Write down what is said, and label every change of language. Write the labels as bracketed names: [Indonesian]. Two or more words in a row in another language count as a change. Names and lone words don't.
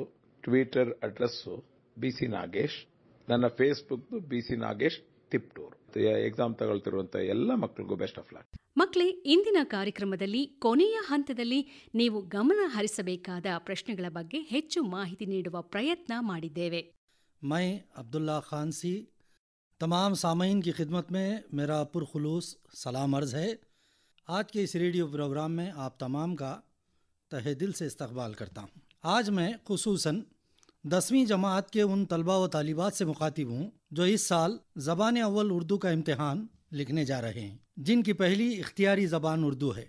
[Kannada] ಟ್ವಿಟರ್ ಅಡ್ರೆಸ್ BC ನಾಗೇಶ್, ನನ್ನ ಫೇಸ್ಬುಕ್ BC ನಾಗೇಶ್ ತಿಪ್ಟೂರ್. ಎಕ್ಸಾಮ್ ತಗೊಳ್ತಿರುವಂತಹ ಎಲ್ಲ ಮಕ್ಕಳಿಗೂ [English] best of luck. [Kannada] ಮಕ್ಕಳೇ, ಇಂದಿನ ಕಾರ್ಯಕ್ರಮದಲ್ಲಿ ಕೊನೆಯ ಹಂತದಲ್ಲಿ ನೀವು ಗಮನ ಹರಿಸಬೇಕಾದ ಪ್ರಶ್ನೆಗಳ ಬಗ್ಗೆ ಹೆಚ್ಚು ಮಾಹಿತಿ ನೀಡುವ ಪ್ರಯತ್ನ ಮಾಡಿದ್ದೇವೆ. [Urdu] میں عبداللہ خان سی تمام سامعین کی خدمت میں میرا پرخلوص سلام عرض ہے. آج کے اس ریڈیو پروگرام میں آپ تمام کا تہہ دل سے استقبال کرتا ہوں. آج میں خصوصاً 10ویں جماعت کے ان طلبہ و طالبات سے مخاطب ہوں جو اس سال زبان اول اردو کا امتحان لکھنے جا رہے ہیں، جن کی پہلی اختیاری زبان اردو ہے.